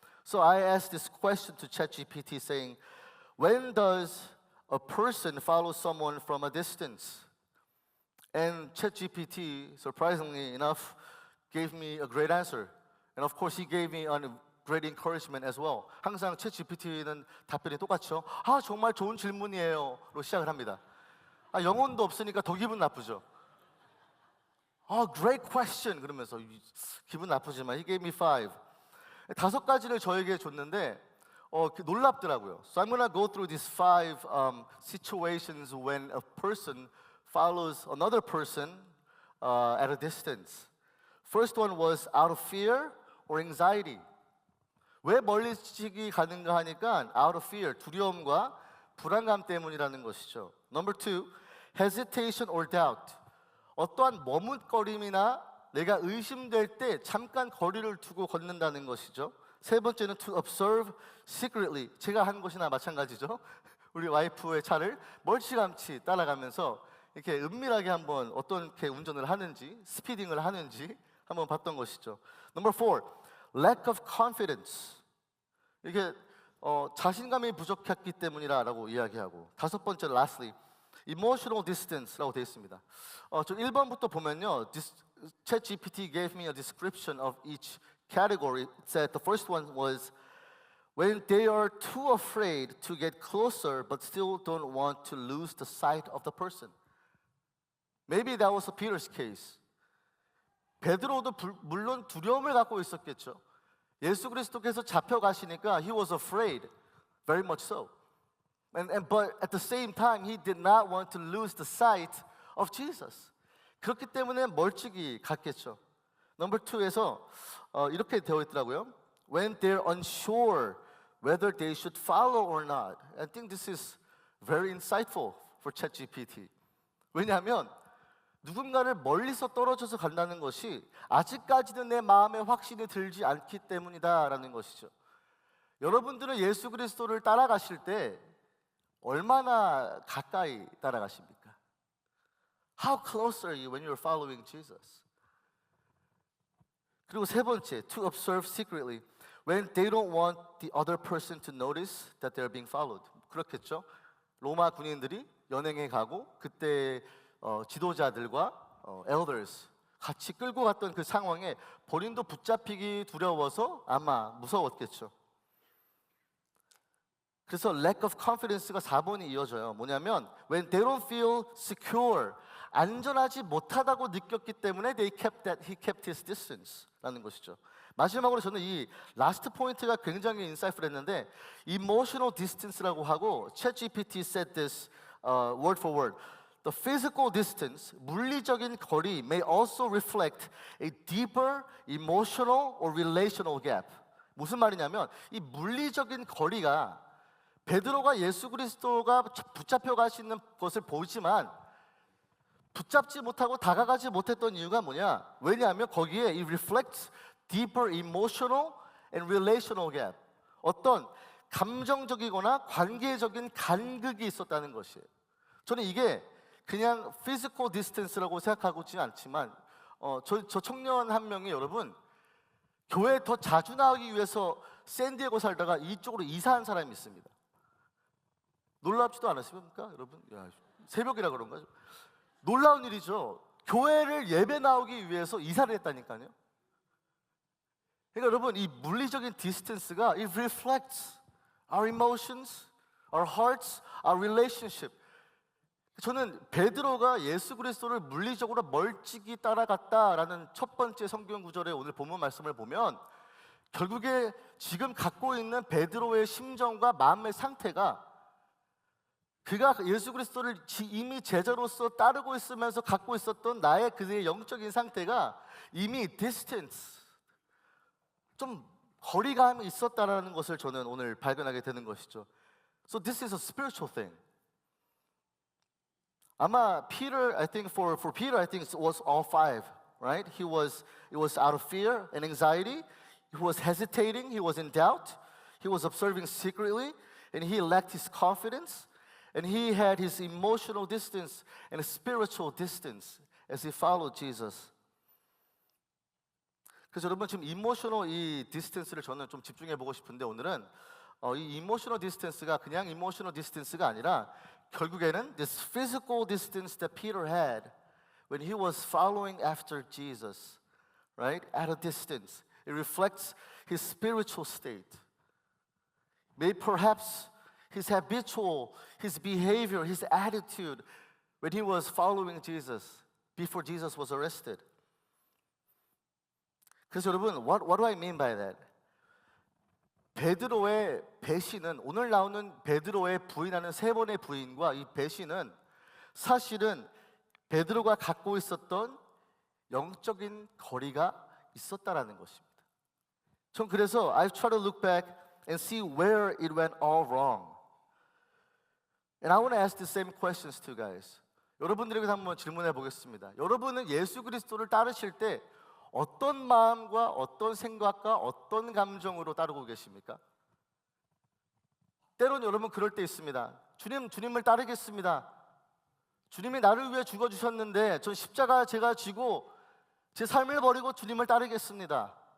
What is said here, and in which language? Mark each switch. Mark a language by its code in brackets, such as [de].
[en] So I asked this question to ChatGPT saying, when does a person follow someone from a distance? And ChatGPT, surprisingly enough, gave me a great answer. And of course, he gave me a great encouragement as well. [ko] 항상 챗GPT는 답변이 똑같죠. 정말 좋은 질문이에요로 시작을 합니다. 영혼도 없으니까 더 기분 나쁘죠. [en] Great question [ko] 그러면서 기분 나쁘지만 [en] he gave me 5. [ko] 5가지를 저에게 줬는데 놀랍더라고요. [en] So I'm gonna go through these 5 situations when a person follows another person at a distance. First one was out of fear or anxiety. [ko] 왜 멀리치기 가는가 하니까 [en] out of fear, [ko] 두려움과 불안감 때문이라는 것이죠. [en] Number 2, hesitation or doubt. [ko] 어떠한 머뭇거림이나 내가 의심될 때 잠깐 거리를 두고 걷는다는 것이죠. 세 번째는 [en] to observe secretly. [ko] 제가 한 것이나 마찬가지죠. 우리 와이프의 차를 멀찌감치 따라가면서 이렇게 은밀하게 한번 어떻게 운전을 하는지, 스피딩을 하는지 한번 봤던 것이죠. [en] Number 4, lack of confidence. [ko] 이게 자신감이 부족했기 때문이라고 이야기하고. 5번째, [en] lastly, emotional distance [ko] 라고 되어 있습니다. 저 1번부터 보면요, [en] ChatGPT gave me a description of each category. It said the first one was when they are too afraid to get closer but still don't want to lose the sight of the person. Maybe that was Peter's case. [ko] 베드로도 물론 두려움을 갖고 있었겠죠. 예수 그리스도께서 잡혀가시니까 [en] he was afraid, very much so. But at the same time, he did not want to lose the sight of Jesus. [ko] 그렇기 때문에 멀찍이 갔겠죠. Number 2에서 이렇게 되어 있더라고요. [en] When they're unsure whether they should follow or not. I think this is very insightful for ChatGPT. [ko] 왜냐하면 누군가를 멀리서 떨어져서 간다는 것이 아직까지는 내 마음에 확신이 들지 않기 때문이다라는 것이죠. 여러분들은 예수 그리스도를 따라가실 때 얼마나 가까이 따라가십니까? [en] How close are you when you're following Jesus? [ko] 그리고 세 번째, [en] to observe secretly. When they don't want the other person to notice that they're being followed. [ko] 그렇겠죠? 로마 군인들이 연행해 가고 그때 지도자들과 elders 같이 끌고 갔던 그 상황에 본인도 붙잡히기 두려워서 아마 무서웠겠죠. 그래서 [en] lack of confidence [ko] 가 4번이 이어져요. 뭐냐면 [en] when they don't feel secure, [ko] 안전하지 못하다고 느꼈기 때문에 [en] he kept his distance라는 것이죠. [ko] 마지막으로 저는 이 라스트 포인트가 굉장히 인사이트했는데 emotional distance라고 하고 [en] ChatGPT said this word for word. The physical distance, [ko] 물리적인 거리 [en] may also reflect a deeper emotional or relational gap. [ko] 무슨 말이냐면 이 물리적인 거리가 베드로가 예수 그리스도가 붙잡혀 가시는 것을 보지만 붙잡지 못하고 다가가지 못했던 이유가 뭐냐? 왜냐하면 거기에 [en] it reflects deeper emotional and relational gap. [ko] 어떤 감정적이거나 관계적인 간극이 있었다는 것이에요. 저는 이게 그냥 physical distance라고 생각하고 있지는 않지만 저 청년 한 명이 여러분 교회에 더 자주 나오기 위해서 샌디에고 살다가 이쪽으로 이사한 사람이 있습니다. 놀랍지도 않으십니까 여러분? 야, 새벽이라 그런가? 놀라운 일이죠. 교회를 예배 나오기 위해서 이사를 했다니까요. 그러니까 여러분 이 물리적인 디스턴스가 [en] it reflects our emotions, our hearts, our relationship. [ko] 저는 베드로가 예수 그리스도를 물리적으로 멀찍이 따라갔다라는 첫 번째 성경 구절의 오늘 본문 말씀을 보면 결국에 지금 갖고 있는 베드로의 심정과 마음의 상태가 그가 예수 그리스도를 이미 제자로서 따르고 있으면서 갖고 있었던 나의 그의 영적인 상태가 이미 distance, 좀 거리감이 있었다라는 것을 저는 오늘 발견하게 되는 것이죠. [en] So this is a spiritual thing. [ko] 아마 [en] Peter, I think for Peter, I think it was all five, right? It was out of fear and anxiety. He was hesitating. He was in doubt. He was observing secretly, and he lacked his confidence, and he had his emotional distance and spiritual distance as he followed Jesus. [ko] 그래서 여러분 지금 이모셔널 이 디스턴스를 저는 좀 집중해 보고 싶은데 오늘은 이 이모셔널 디스턴스가 그냥 이모셔널 디스턴스가 아니라 결국에는 [en] this physical distance that Peter had when he was following after Jesus, right? At a distance. It reflects his spiritual state. Maybe perhaps his habitual, his behavior, his attitude when he was following Jesus before Jesus was arrested. [ko] 그래서 여러분, [en] what do I mean by that? [ko] 베드로의 배신은 오늘 나오는 베드로의 부인하는 세 번의 부인과 이 배신은 사실은 베드로가 갖고 있었던 영적인 거리가 있었다라는 것입니다. 전 그래서 [en] I try to look back and see where it went all wrong. And I want to ask the same questions to you guys. [ko] 여러분들에게 한번 질문해 보겠습니다. 여러분은 예수 그리스도를 따르실 때 어떤 마음과 어떤 생각과 어떤 감정으로 따르고 계십니까? 때로는 여러분 그럴 때 있습니다. 주님을 따르겠습니다. 주님이 나를 위해 죽어주셨는데 전 십자가 제가 지고 제 삶을 버리고 주님을 따르겠습니다.